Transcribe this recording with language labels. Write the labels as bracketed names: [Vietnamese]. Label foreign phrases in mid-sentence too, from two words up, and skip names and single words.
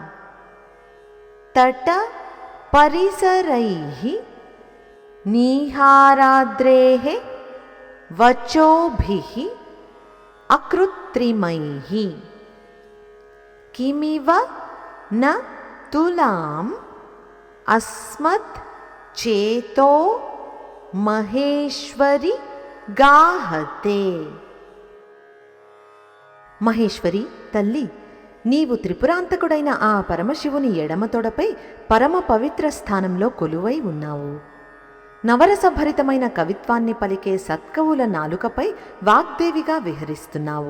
[Sanskrit] तट परिसरैः निहाराद्रेः वचोभिः अकृत्रिमैः किमिव न तुलाम् अस्मत् चेतो మహేశ్వరి గాహతే। [Telugu] మహేశ్వరి తల్లి, నీవు త్రిపురాంతకుడైన ఆ పరమశివుని ఎడమ తొడపై పరమ పవిత్ర స్థానంలో కొలువై ఉన్నావు. నవరసభరితమైన కవిత్వాన్ని పలికే సత్కవుల నాలుకపై వాగ్దేవిగా విహరిస్తున్నావు.